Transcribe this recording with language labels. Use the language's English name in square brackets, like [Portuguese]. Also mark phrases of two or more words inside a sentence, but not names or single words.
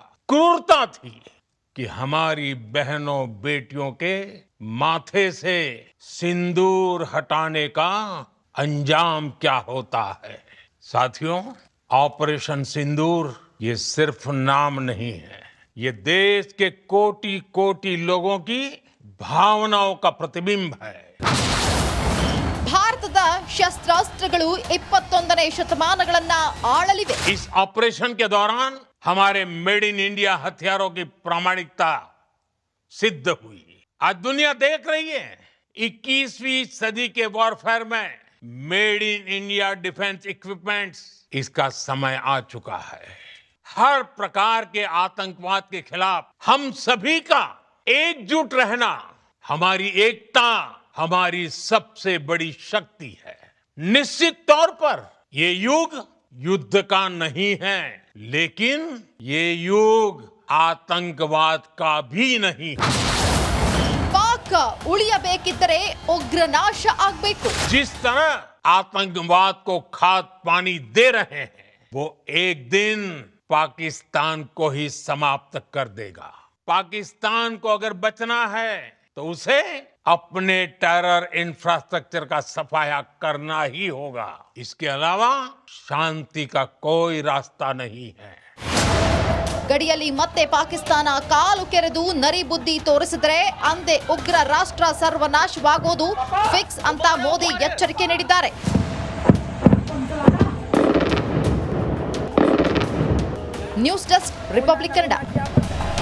[Hindi] क्रूरता थी कि हमारी बहनों बेटियों के माथे से सिंदूर हटाने का अंजाम क्या होता है। साथियों, ऑपरेशन सिंदूर ये सिर्फ नाम नहीं है, ये देश के कोटि कोटि लोगों की भावनाओं का प्रतिबिंब है। [Kannada] ಭಾರತದ ಶಸ್ತ್ರಾಸ್ತ್ರಗಳು 21ನೇ ಶತಮಾನಗಳನ್ನ ಆಳಲಿವೆ. [Hindi] इस ऑपरेशन के दौरान हमारे [English] made in India [Hindi] हथियारों की प्रामाणिकता सिद्ध हुई। आज दुनिया देख रही है 21वीं सदी के वॉरफेयर में [English] made in India defence equipments, [Hindi] इसका समय आ चुका है। हर प्रकार के आतंकवाद के खिलाफ हम सभी का एकजुट रहना, हमारी एकता हमारी सबसे बड़ी शक्ति है। निश्चित तौर पर ये युग युद्ध का नहीं है, लेकिन ये युग आतंकवाद का भी नहीं है। [Kannada] ಪಾಕ್ ಉಳಿಯಬೇಕಿದ್ದರೆ ಉಗ್ರ ನಾಶ ಆಗಬೇಕು. [Hindi] जिस तरह आतंकवाद को खाद पानी दे रहे हैं, वो एक दिन पाकिस्तान को ही समाप्त कर देगा। पाकिस्तान को अगर बचना है तो उसे अपने [English] terror infrastructure [Hindi] का सफाया करना ही होगा। इसके अलावा शांति का कोई रास्ता नहीं है। [Kannada] ಗಡಿಯಲ್ಲಿ ಮತ್ತೆ ಪಾಕಿಸ್ತಾನ ಕಾಲು ಕೆರೆದು ನರಿ ಬುದ್ಧಿ ತೋರಿಸಿದರೆ ಅಂದೇ ಉಗ್ರ ರಾಷ್ಟ್ರ ಸರ್ವನಾಶವಾಗೋದು ಫಿಕ್ಸ್ ಅಂತ ಮೋದಿ ಎಚ್ಚರಿಕೆ ನೀಡಿದ್ದಾರೆ. ನ್ಯೂಸ್ ಡೆಸ್ಕ್, ರಿಪಬ್ಲಿಕ್ ಕನ್ನಡ.